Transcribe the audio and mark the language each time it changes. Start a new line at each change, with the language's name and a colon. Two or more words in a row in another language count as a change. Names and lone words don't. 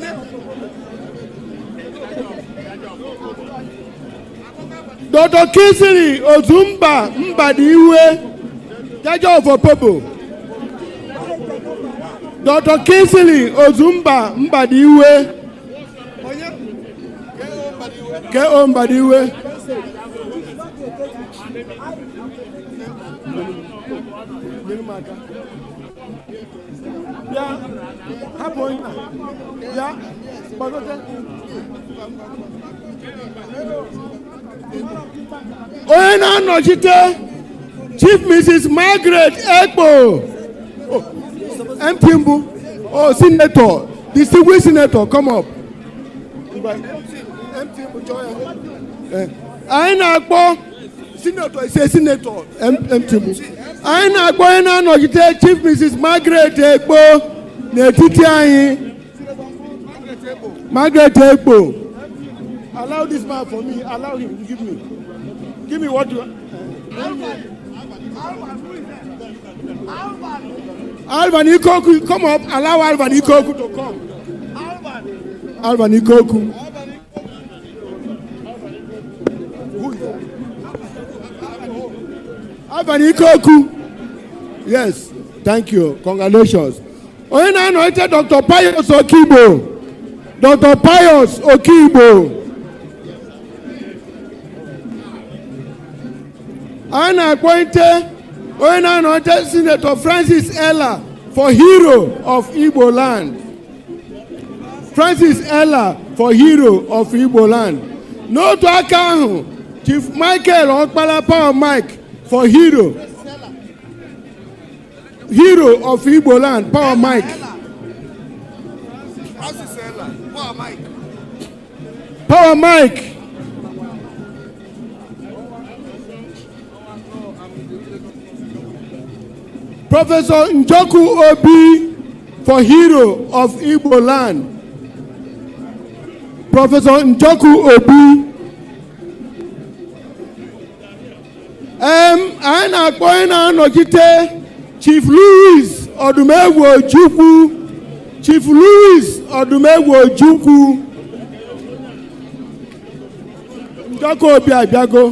English: Dr. Kingsley Ozumba Mbadiwe, Jaja of Opobo. Dr. Kingsley Ozumba Mbadiwe. K.O. Mbadiwe. Yeah, happen. Yeah, Oyena Nojite, Chief Mrs. Margaret Ekpo, Mpimbu, oh, Senator, distinguished Senator, come up. Aina Ekpo, Senator, say Senator, Mpimbu. Aina Ekpo, Oyena Nojite, Chief Mrs. Margaret Ekpo, Netiti Ayin, Margaret Ekpo. Allow this man for me, allow him, give me. Give me what you want. Alvan Ikoku, come up. Allow Alvan Ikoku to come. Alvan Ikoku. Alvan Ikoku. Yes, thank you. Congratulations. Oyena anointed Dr. Pius Okibo. Dr. Pius Okibo. Ana appointed Oyena anointed Senator Francis Ella for Hero of Igbo Land. Francis Ella for Hero of Igbo Land. No to Akahu, Chief Michael Okpala Power Mike for Hero. Hero of Igbo Land, Power Mike. Francis Ella, Power Mike. Power Mike. Professor Njoku Obi for Hero of Igbo Land. Professor Njoku Obi.
Igbo: I na nọchite Chief Louis Odumegwu Ojukwu. Chief Louis Odumegwu Ojukwu. Njoku Obi abịago.